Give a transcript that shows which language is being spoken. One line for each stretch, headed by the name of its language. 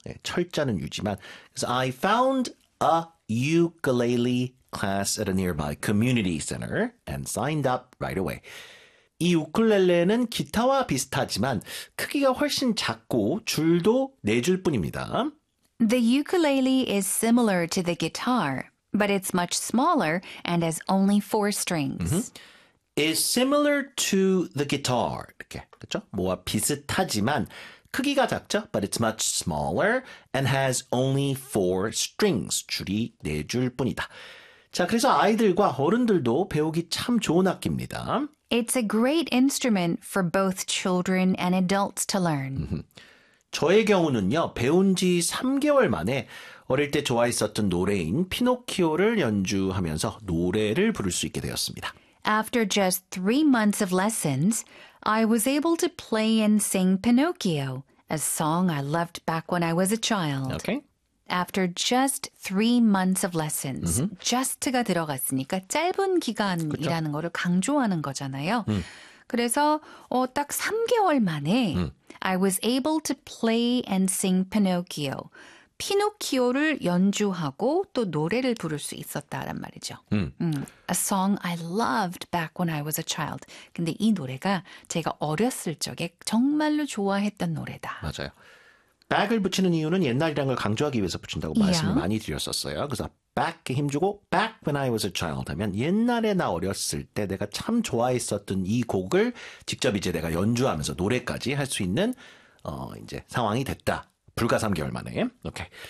Korean: 네, 철자는 유지만.
English: 그래서 I found a ukulele class at a nearby community center and signed up right away.
Korean: 이 우쿨렐레는 기타와 비슷하지만 크기가 훨씬 작고 줄도 네 줄 뿐입니다.
English: The ukulele is similar to the guitar, but it's much smaller and has only four strings. Mm-hmm. Is similar to the guitar.
Korean: 이렇게, 그렇죠? 뭐와 비슷하지만 크기가 작죠?
English: But it's much smaller and has only four strings.
Korean: 줄이 네 줄 뿐이다. 자, 그래서 아이들과 어른들도 배우기 참 좋은 악기입니다.
English: It's a great instrument for both children and adults to learn.
Korean: 저의 경우는요, 배운 지 3개월 만에 어릴 때 좋아했었던 노래인 피노키오를 연주하면서 노래를 부를 수 있게 되었습니다.
English: After just 3 months of lessons, I was able to play and sing Pinocchio, a song I loved back when I was a child. Okay. After just 3 months of lessons, mm-hmm.
Korean: just가 들어갔으니까 짧은 기간이라는 거를 강조하는 거잖아요. 그래서 딱 3개월 만에
English: I was able to play and sing Pinocchio.
Korean: 피노키오를 연주하고 또 노래를 부를 수 있었다란 말이죠.
English: A song I loved back when I was a child.
Korean: 근데 이 노래가 제가 어렸을 적에 정말로 좋아했던 노래다. 맞아요. back을 붙이는 이유는 옛날이라는 걸 강조하기 위해서 붙인다고 말씀을 많이 드렸었어요. 그래서 back에 힘주고
English: back when I was a child
Korean: 하면 옛날에 나 어렸을 때 내가 참 좋아했었던 이 곡을 직접 이제 내가 연주하면서 노래까지 할 수 있는 이제 상황이 됐다. 불과 3개월 만에. 오케이.